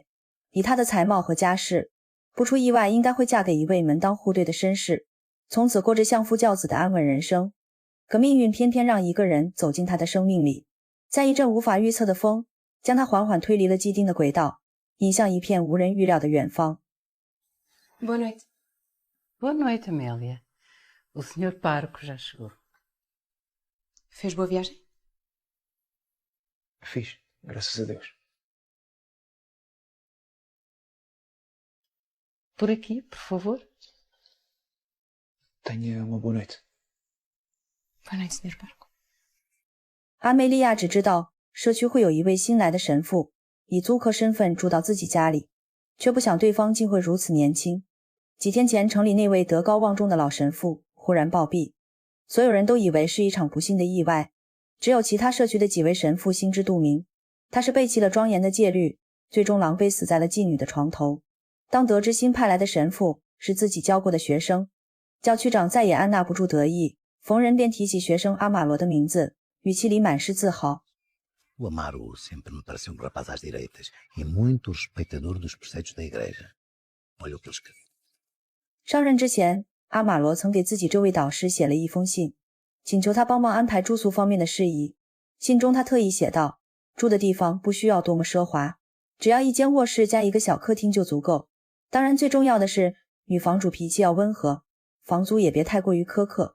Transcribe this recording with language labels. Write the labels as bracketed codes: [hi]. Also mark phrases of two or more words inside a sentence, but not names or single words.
[zh] 以她的才貌和家世，不出意外应该会嫁给一位门当户对的绅士，从此过着相夫教子的安稳人生。可命运偏偏让一个人走进她的生命里，在一阵无法预测的风，将她缓缓推离了既定的轨道，引向一片无人预料的远方。 [pt] Boa noite. Boa noite, Amélia. O Sr. Pároco já chegou. Fez boa viagem? Fiz, graças a Deus. Por aqui, por favor. Tenha uma boa noite. Boa noite, Sr. Pároco. [zh] 阿梅利亚只知道社区会有一位新来的神父以租客身份住到自己家里，却不想对方竟会如此年轻。几天前，城里那位德高望重的老神父忽然暴毙，所有人都以为是一场不幸的意外，只有其他社区的几位神父心知肚明，他是背弃了庄严的戒律，最终狼狈死在了妓女的床头。当得知新派来的神父是自己教过的学生，教区长再也按捺不住得意，逢人便提起学生阿马罗的名字，语气里满是自豪。 [pt] O Amaro sempre me pareceu um rapaz às direitas e muito respeitador dos preceitos da igreja. Olha o que ele escreveu. [zh] 上任之前，阿马罗曾给自己这位导师写了一封信，请求他帮忙安排住宿方面的事宜。信中他特意写道，住的地方不需要多么奢华，只要一间卧室加一个小客厅就足够。当然最重要的是，女房主脾气要温和，房租也别太过于苛刻。